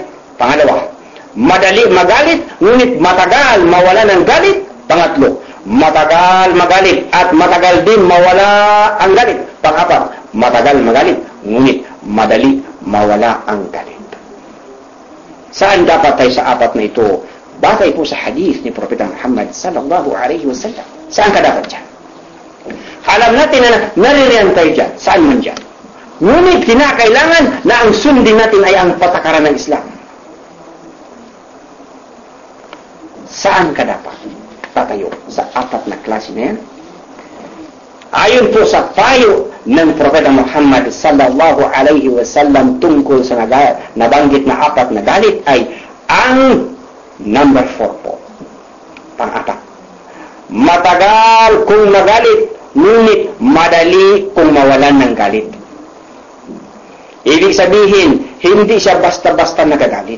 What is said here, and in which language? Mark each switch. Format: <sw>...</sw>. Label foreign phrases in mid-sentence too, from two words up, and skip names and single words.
<tl>Pangalawa, madali magalit, ngunit matagal mawala ng galit. Pangatlo, matagal magalit at matagal din mawala ang galit. Pang-4, matagal magalit, ngunit madali mawala ang galit. Saan dapat tayo sa 4 na ito? Batay po sa hadith ni Propeta Muhammad</tl> <ar>صلى الله عليه وسلم.</ar> <tl>Saan ka dapat dyan? Alam natin na naririyan tayo dyan. Saan man dyan? Ngunit kinakailangan na ang sundin natin ay ang patakaran ng Islam. Saan ka dapat tatayo? Sa 4 na klase na yan? Ayon po sa payo ng Propeta Muhammad</tl> <ar>صلى الله عليه وسلم</ar> <tl>tungkol sa nabanggit na 4 na galit ay ang number 4 po. Pang-4. Matagal kung magalit, ngunit madali kung mawalan ng galit. Ibig sabihin, hindi siya basta-basta nagagalit.</tl>